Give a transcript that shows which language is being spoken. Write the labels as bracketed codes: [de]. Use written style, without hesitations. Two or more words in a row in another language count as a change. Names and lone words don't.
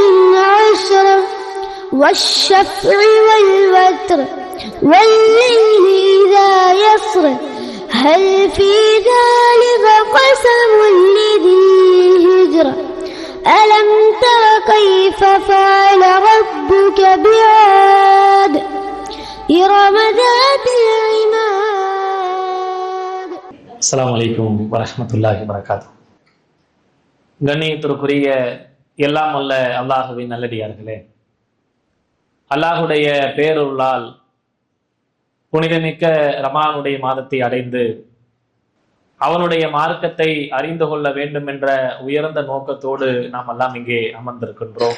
[ar] عشر والشفع والوتر والليل إذا يسر هل في ذلك قسم لذي حجر ألم تر كيف فعل ربك بعاد إرم ذات العماد. السلام عليكم ورحمة الله وبركاته. [ta] கண்ணியத்திற்குரிய எல்லாம் வல்ல அல்லாஹுவின் நல்லடியார்களே, அல்லாஹுடைய பேரருளால் புனிதமிக்க ரமலானுடைய மாதத்தை அடைந்து அவனுடைய மார்க்கத்தை அறிந்து கொள்ள வேண்டும் என்ற உயர்ந்த நோக்கத்தோடு நாம் எல்லாம் இங்கே அமர்ந்திருக்கின்றோம்.